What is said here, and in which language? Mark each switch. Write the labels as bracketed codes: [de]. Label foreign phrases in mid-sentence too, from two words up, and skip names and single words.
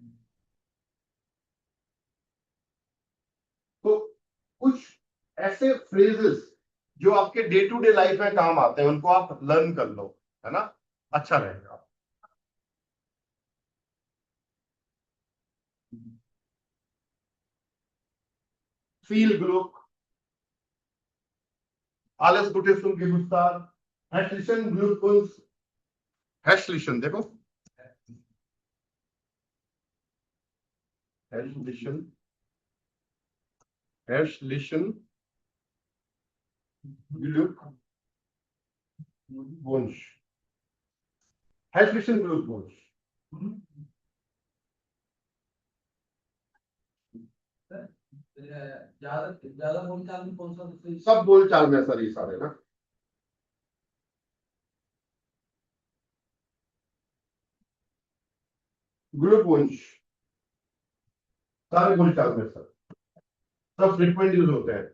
[hi] तो कुछ ऐसे फ्रेजेस जो आपके [en] day to day life [hi] में काम आते हैं, उनको आप लर्न कर लो, है ना, अच्छा रहेगा। फील ग्रुप, [de] alles Gute zum Geburtstag, herzlichen Glückwunsch, herzlichen [hi] देखो [de] Herzlichen Glückwunsch. Herzlichen Glückwunsch. [hi] ज्यादा बोलचाल में कौन सा दूसरी सब बोलचाल में सर ये सारे ना Glückwunsch सारे बोलचाल में सर सब [en] frequent use [hi] होते हैं।